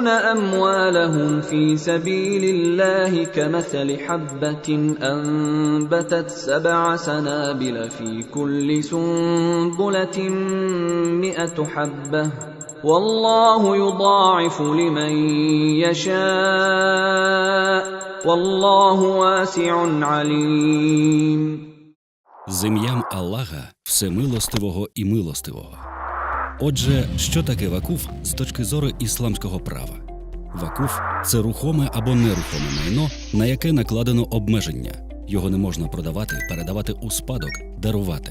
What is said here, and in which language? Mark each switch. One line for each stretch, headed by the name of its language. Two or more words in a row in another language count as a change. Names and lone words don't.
Arabic: أموالهم في سبيل الله كمثل حبة أنبتت 7 سنابل في كل سنبلة 100 حبة والله يضاعف لمن يشاء والله واسع عليم.
Ukrainian: З ім'ям Аллаха, Всемилостивого і Милостивого. Отже, що таке вакуф з точки зору ісламського права? Вакуф – це рухоме або нерухоме майно, на яке накладено обмеження. Його не можна продавати, передавати у спадок, дарувати.